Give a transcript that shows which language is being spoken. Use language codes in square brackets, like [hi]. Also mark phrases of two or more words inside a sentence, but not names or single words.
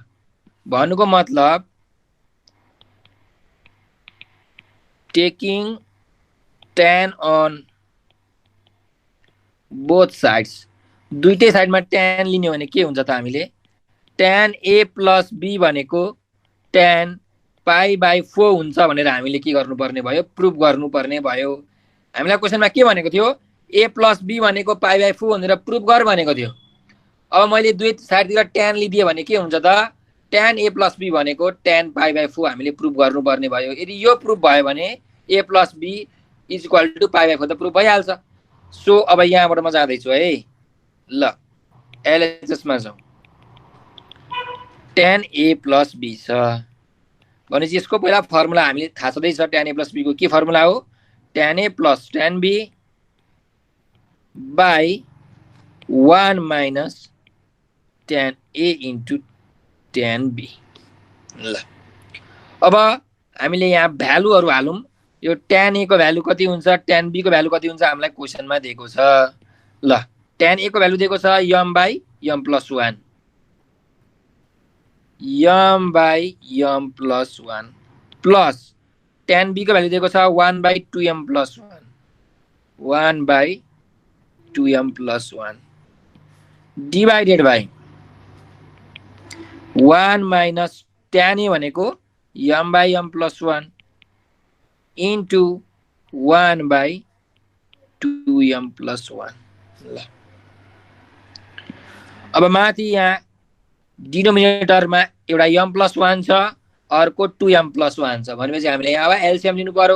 [ne] भन्नुको मतलब [en] taking tan on both sides, [ne] दुईटै साइडमा tan लिने भने के हुन्छ त, हामीले tan a प्लस b भनेको tan पाई बाई 4 हुन्छ भनेर हामीले के गर्नुपर्ने भयो, प्रुफ गर्नुपर्ने भयो। हामीलाई क्वेसनमा के भनेको थियो, a प्लस b भनेको पाई बाई 4 भनेर प्रुफ गर भनेको थियो। अब मैले दुई साइडतिर tan लिदिएँ भने के हुन्छ त, tan a प्लस b भनेको tan पाई बाई 4 हामीले प्रुफ गर्नुपर्ने भयो। यदि यो प्रुफ भयो भने a प्लस b [en] is equal to [ne] पाई बाई 4 त प्रुफ भइहाल्छ। सो अब यहाँबाट म जाँदैछु है। ल एलएचएसमा जाउँ। tan a प्लस b छ भनेपछि यसको पहिला फर्मुला हामीले थाहा छँदैछ, tan a प्लस b को के फर्मुला हो, tan a प्लस tan b बाई 1 माइनस tan a इन्टु tan b। ल अब हामीले यहाँ भ्यालुहरू हालौँ। यो tan a को भ्यालु कति हुन्छ, tan b को भ्यालु कति हुन्छ हामीलाई क्वेसनमा दिएको छ। ल tan a को भ्यालु दिएको छ m बाई m प्लस 1, m बाई m प्लस 1 प्लस tan b को भ्यालु दिएको छ 1 बाई 2m प्लस 1, 1 बाई 2m प्लस 1 [en] divided by [ne] 1 माइनस tan a भनेको m बाई m प्लस 1 इन्टु 1/2m+1। ल अब माथि यहाँ डिनोमिनेटरमा एउटा m+1 छ, अर्को 2m+1 छ भनेपछि हामीले यहाँ अब एलसिएम लिनु पर्यो।